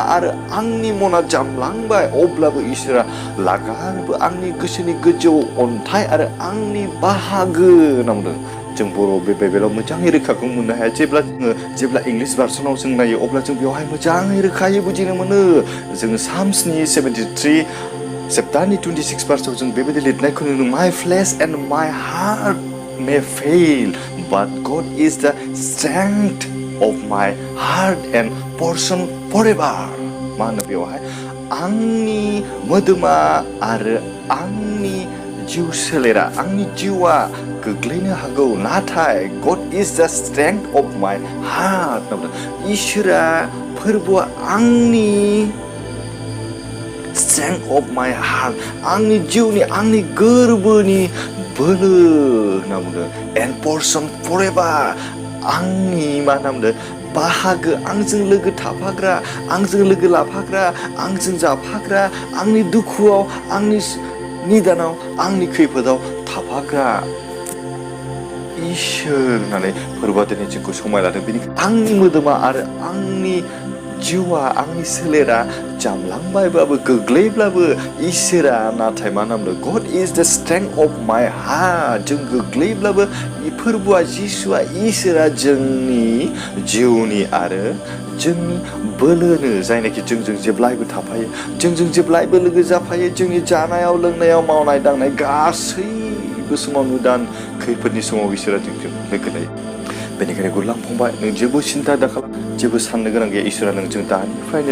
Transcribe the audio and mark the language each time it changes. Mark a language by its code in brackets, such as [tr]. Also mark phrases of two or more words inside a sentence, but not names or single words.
[brx] आरो आंनि मना जामलांबाय अब्लाबो इसोरा लागारबो आंनि गोसोनि गोजौ अन्थाइ आरो आंनि बाहागो होनना बुंदों जों बर' बे बाइबेलाव मोजाङै रोखाखौ मोननो हाया जेब्ला [en] English version [brx] जों नायो अब्ला जों बेवहाय मोजाङै रोखायै बुजिनो मोनो जोङो साम्सनि 73 चैप्टारनि 26 भार्सआव जों बेबायदि लिरनायखौ नुनो [en] my flesh and my heart may fail but God is the strength of my heart and portion forever [brx] मा होनो बेवहाय आंनि मोदोमा आरो आंनि जिउ सोलेरा आंनि जिउआ गोग्लैनो हागौ नाथाय [en] God is the strength of my heart [brx] इसोरा फोरबोआ आंनि [en] strength of my heart [brx] आंनि जिउनि आंनि गोरबोनि बोलो होनना बुंदों [en] and portion forever [brx] आंनि मा होनना बुंदों बाहागो आंजों लोगो थाफाग्रा आंजों लोगो लाफाग्रा आंजों जाफाग्रा आंनि दुखुआव आंनि निदानाव आंनि खैफोदाव थाफाग्रा इसोर होननानै फोरबोआ दिनै जोंखौ समायलादों बेनिखायनो आंनि मोदोमा आरो आंनि जिउआ आंनि सोलेरा जामलांबायबाबो गोग्लैब्लाबो इसोरा नाथाय मा नाम [en] God is the strength of my heart [brx] जों गोग्लैब्लाबो फोरबोआ जिसुआ इसोरा जोंनि जिउनि आरो जोंनि बोलोनो जायनाखि जोंजों जेब्लायबो थाफायो जोंजों जेब्लायबो लोगो जाफायो जोंनि जानायाव लोंनायाव मावनाय दांनाय गासैबो समाव निदान खैफोदनि समाव इसोरा जोंजों लोगो लायो बेनिखायनो गुरलां फंबाय नों जेबो सिन्था दाखालाम जेबो साननो गोनां गैया इसोरा नोंजों दानिफ्रायनो